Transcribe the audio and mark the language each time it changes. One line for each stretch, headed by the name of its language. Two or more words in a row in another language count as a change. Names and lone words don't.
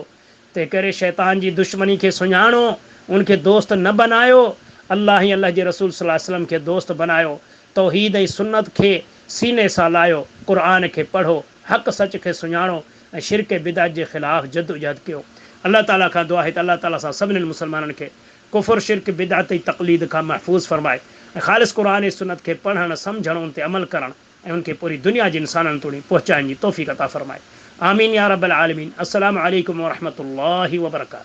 Sindhi: तंहिं करे शैतान जी दुश्मनी खे सुञाणो, उनखे दोस्त न बनायो, अल्लाह ऐं अल्लाह जे रसूल
Arabic: صلى الله عليه وسلم
Sindhi: खे दोस्त बनायो, तौहीद ऐं सुन्नत खे सीने सां लायो, क़ुर खे पढ़ो, हक़ सच खे सुञाणो ऐं शिरक बिदअत जे ख़िलाफ़ जदोजहद कयो। अल्लाह ताला खां दुआ आहे त अल्लाह ताला सां सभिनीनि मुस्लमाननि खे कुफ़ुर शिरक बिदअत ऐं तक़लीद खां महफ़ूज़ फरमाए ऐं ख़ालिस क़ुर ऐं सुन्नत खे पढ़णु सम्झणु उन ते अमल करणु ऐं उनखे पूरी दुनिया जे इंसाननि ताईं पहुचाइण जी तौफ़ीक़ अता फरमाए।
Arabic: آمين يا رب العالمين. السلام عليكم ورحمة الله وبركاته.